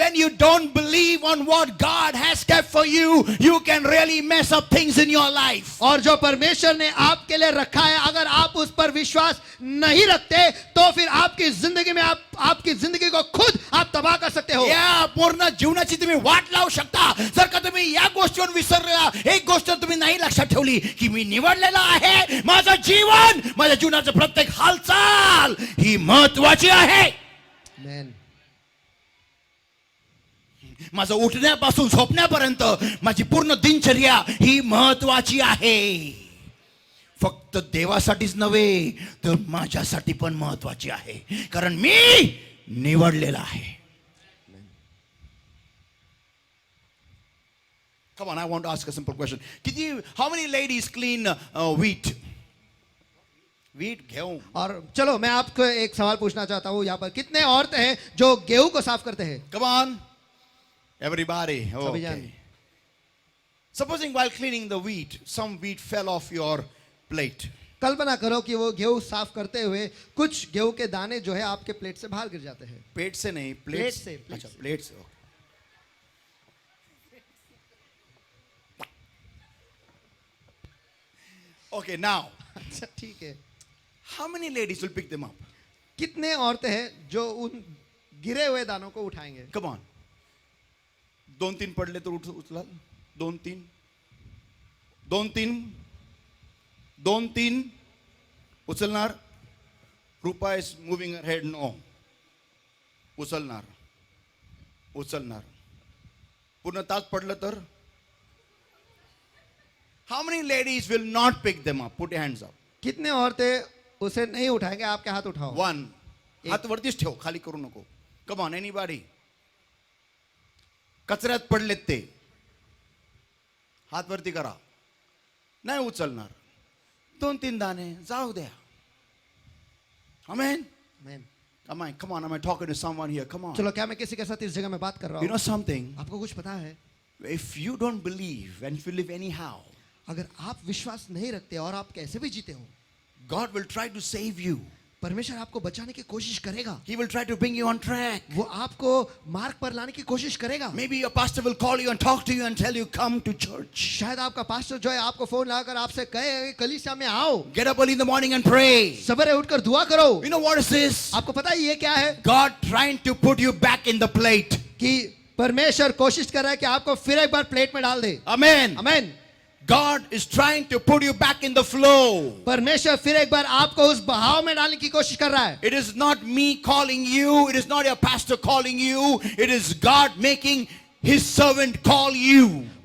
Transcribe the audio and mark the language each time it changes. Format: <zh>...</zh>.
<en>when you don't believe on what God has kept for you, you can really mess up things in your life.</en> <hi>और जो परमेश्वर ने आपके लिए रखा है अगर आप उस पर विश्वास नहीं रखते तो फिर आपकी जिंदगी में आपकी जिंदगी को खुद आप तबाह कर सकते हो।</hi> <mr>या पूर्ण जीवनाची तुम्ही वाट लावू शकता जर का तुम्ही या गोष्टीवर विसरला. एक गोष्ट तुम्ही नाही लक्षात ठेवली की मी निवडलेला आहे. माझं जीवन, माझ्या जीवनाचं प्रत्येक हालचाल ही महत्वाची आहे.</mr> <en>Amen.</en> <mr>माझं उठण्यापासून झोपण्यापर्यंत माझी पूर्ण दिनचर्या ही महत्वाची आहे. फक्त देवासाठीच नव्हे तर माझ्यासाठी पण महत्वाची आहे, कारण मी निवडलेला आहे.</mr> <en>Come on, I want to ask a simple question. How many ladies clean wheat? Wheat, गेहूं.</en> <hi>और चलो मैं आपको एक सवाल पूछना चाहता हूँ, यहाँ पर कितने औरतें हैं जो गेहूं को साफ करते हैं?</hi> <en>Come on, everybody.</en> <hi>सभी जान।</hi> <en>Okay. Supposing while cleaning the wheat, some wheat fell off your plate.</en> <hi>कल्पना करो कि वो गेहूं साफ करते हुए कुछ गेहूं के दाने जो है आपके प्लेट से बाहर गिर जाते हैं। पेट से नहीं, प्लेट प्लेट से, प्लेट अच्छा से। प्लेट से.</hi> <en>Okay, now,</en> <hi>अच्छा ठीक है,</hi> <en>how many ladies will pick them up?</en> <hi>कितने औरतें हैं जो उन गिरे हुए दानों को उठाएंगे?</hi> <en>Come on.</en> <mr>2-3 पडले तर उचलाल. 2-3. 2-3. 2-3 उचलणार.</mr> <en>Rupa is moving her head. No.</en> <mr>उचलणार. उचलणार. पूर्ण तास पडलं तर.</mr> <en>How many ladies will not pick them up? Put your hands up.</en> <hi>कितने औरतें उसे नहीं उठाएंगे? आपके हाथ उठाओ।</hi> <en>1.</en> <mr>हात वरतीच ठेव, खाली करू नको.</mr> <en>Come on, anybody.</en> <mr>कचऱ्यात पडलेत ते. हात वरती करा. नाही उचलणार. 2-3 दाणे जाऊ द्या. Amen. Amen.</mr> <en>Come on, am I talking to someone here? Come on.</en> <hi>चलो क्या मैं किसी के साथ इस जगह में बात कर रहा</hi> <en>You know</en> <hi>हूँ?</hi> <en>something?</en> <hi>आपको कुछ पता है?</hi> <en>If you don't believe and if you live anyhow,</en> <hi>अगर आप विश्वास नहीं रखते और आप कैसे भी जीते हो,</hi> <en>God will try to save you.</en> <hi>परमेश्वर आपको बचाने की कोशिश करेगा।</hi> <en>He will try to bring you on track.</en> <hi>वो आपको मार्ग पर लाने की कोशिश करेगा।</hi> <en>Maybe your pastor will call you and talk to you and tell you, come to church.</en> <hi>शायद आपका पास्टर जो है आपको फोन लगाकर आपसे कहे कलीसिया में आओ,</hi> <en>Get up early in the morning and pray.</en> <hi>सवेरे उठकर दुआ करो।</hi> <en>You know what is this?</en> <hi>आपको पता है ये क्या है?</hi> <en>God trying to put you back in the plate.</en> <hi>कि परमेश्वर कोशिश कर रहा है कि आपको फिर एक बार प्लेट में डाल दे।</hi> <en>Amen.</en> <hi>आमीन।</hi> <en>God is trying to put you back in the flow.</en> <hi>परमेश्वर फिर एक बार आपको उस बहाव में डालने की कोशिश कर रहा है।</hi> <en>It is not me calling you. It is not your pastor calling you. It is God making his servant call you.</en>